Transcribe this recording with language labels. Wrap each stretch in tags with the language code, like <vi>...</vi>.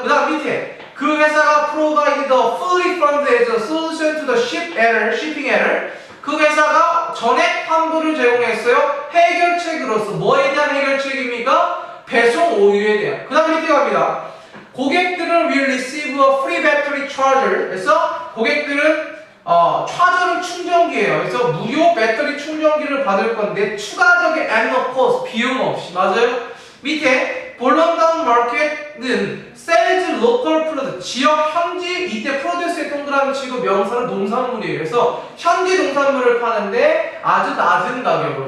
<en>그 다음 밑에 그 회사가 provided a full refund as a solution to the shipping error.</en> <ko>그 회사가 전액 환불을 제공했어요. 해결책으로서. 뭐에 대한 해결책입니까? 배송 오류에 대한. 그 다음 밑에 갑니다.</ko> <en>고객들은 will receive a free battery charger.</en> <ko>그래서 고객들은 차저는 충전기예요. 그래서 무료 배터리 충전기를 받을 건데 추가적인 annual cost 비용 없이. 맞아요? 밑에 볼런다운 마켓은 셀즈 로컬 프로듀스 지역 현지. 이때 프로듀스의 동그라미 치고 명사는 농산물이에요. 그래서 현지 농산물을 파는데 아주 낮은 가격으로.</ko>